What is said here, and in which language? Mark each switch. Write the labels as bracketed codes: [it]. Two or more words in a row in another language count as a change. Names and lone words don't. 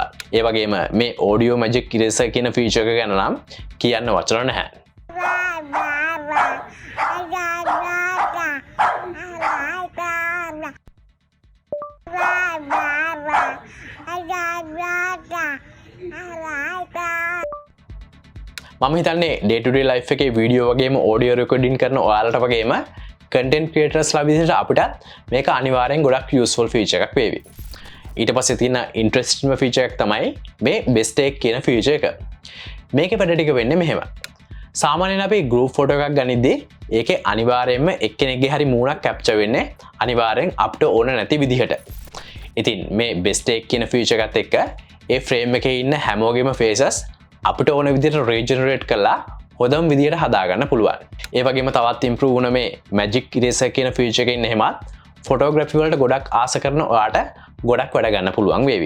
[si] ඒ වගේම මේ [en] audio magic eraser [si] කියන ෆීචර් එක ගැන නම් කියන්න වචන නැහැ. මම හිතන්නේ [en] day to day life [si] එකේ වීඩියෝ වගේම [en] audio recording [si] කරන ඔයාලට වගේම [en] content creators [si] ලා විදිහට අපිට මේක අනිවාර්යෙන් ගොඩක් [en] useful feature [si] එකක් වේවි. ඊට පස්සේ තියෙන [en] interesting feature [si] එකක් තමයි මේ [en] best take [si] කියන feature එක. මේකේ වැඩ ටික වෙන්නේ මෙහෙම. සාමාන්‍යයෙන් අපි [en] group photo [si] එකක් ගනිද්දී ඒකේ අනිවාර්යෙන්ම එක්කෙනෙක්ගේ හරි මූණක් capture වෙන්නේ අනිවාර්යෙන් අපිට ඕන නැති විදිහට. ඉතින් මේ [en] best take [si] කියන feature එකත් එක්ක ඒ frame එකේ ඉන්න හැමෝගෙම faces අපිට ඕන විදිහට regenerate කරලා හොඳම විදිහට හදාගන්න පුළුවන්. ඒ වගේම තවත් improve වුණ මේ [en] magic eraser [si] කියන feature එකකින් එහෙමත් photography වලට ගොඩක් ආස කරන ඔයාට ගොඩක් වැඩ ගන්න පුළුවන් වේවි.